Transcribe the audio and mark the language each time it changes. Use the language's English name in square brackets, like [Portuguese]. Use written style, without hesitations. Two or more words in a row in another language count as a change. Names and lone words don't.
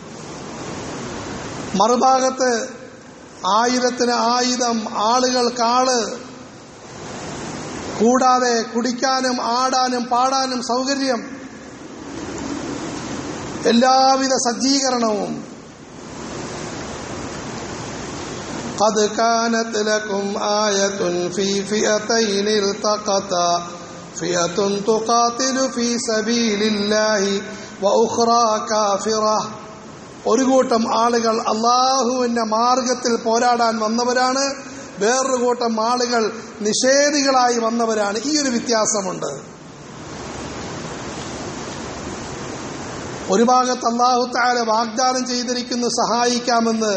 [Malayalam] മറുഭാഗത്ത് ആയുധത്തിന് ആയുധം, ആളുകൾക്കാള്, കൂടാതെ കുടിക്കാനും ആടാനും പാടാനും സൗകര്യം, എല്ലാവിധ സജ്ജീകരണവും. [Arabic] قد كانت لكم آية في فئتين التقتا فئة تقاتل في سبيل الله وأخرى كافرة. [Malayalam] ഒരു കൂട്ടം ആളുകൾ അള്ളാഹുവിന്റെ മാർഗത്തിൽ പോരാടാൻ വന്നവരാണ്, വേറൊരു കൂട്ടം ആളുകൾ നിഷേധികളായി വന്നവരാണ്. ഈ ഒരു വ്യത്യാസമുണ്ട്. ഒരു ഭാഗത്ത് [Arabic] الله تعالى [Malayalam] വാഗ്ദാനം ചെയ്തിരിക്കുന്നു സഹായിക്കാമെന്ന്.